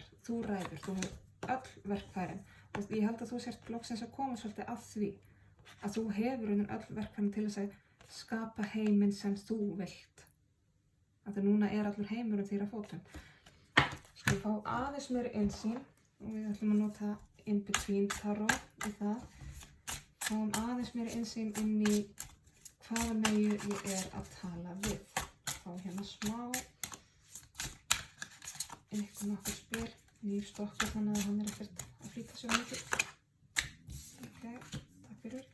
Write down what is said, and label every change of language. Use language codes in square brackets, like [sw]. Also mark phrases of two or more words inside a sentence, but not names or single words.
[is] Þú ræður, þú hefur öll verkfærin. Og ég held að þú sért loksins að koma svolítið að því að þú hefur öll verkfærin til þess að skapa heiminn sem þú vilt. Þannig að núna er allur heimurinn þér að fótum. Við fá aðeins meiri innsýn og við ætlum að nota in between tarot í það. Fáum aðeins meiri innsýn inn í hvaða Meyju ég er að tala við. Fá hérna smá eitthvað nokkur spil, nýr stokkur þannig að hann er ekkert að flýta svo mikið. Ok, takk fyrir.